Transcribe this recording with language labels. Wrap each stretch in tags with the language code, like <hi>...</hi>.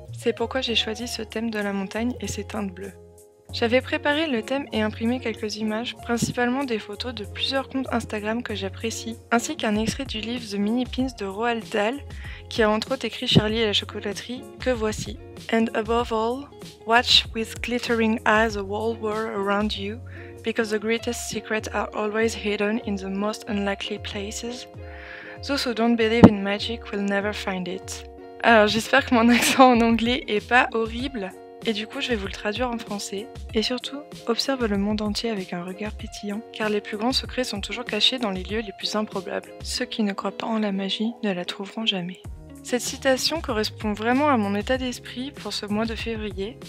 <fr>C'est pourquoi j'ai choisi ce thème de la montagne et ses teintes bleues. J'avais préparé le thème et imprimé quelques images, principalement des photos de plusieurs comptes Instagram que j'apprécie, ainsi qu'un extrait du livre The Mini Pins de Roald Dahl, qui a entre autres écrit Charlie et la chocolaterie, que voici.</fr> <en>And above all, watch with glittering eyes the whole world around you, because the greatest secrets are always hidden in the most unlikely places. Those who don't believe in magic will never find it.</en> <fr>Alors j'espère que mon accent en anglais est pas horrible. Et du coup, je vais vous le traduire en français. Et surtout, observe le monde entier avec un regard pétillant, car les plus grands secrets sont toujours cachés dans les lieux les plus improbables. Ceux qui ne croient pas en la magie ne la trouveront jamais. Cette citation correspond vraiment à mon état d'esprit pour ce mois de février.</fr>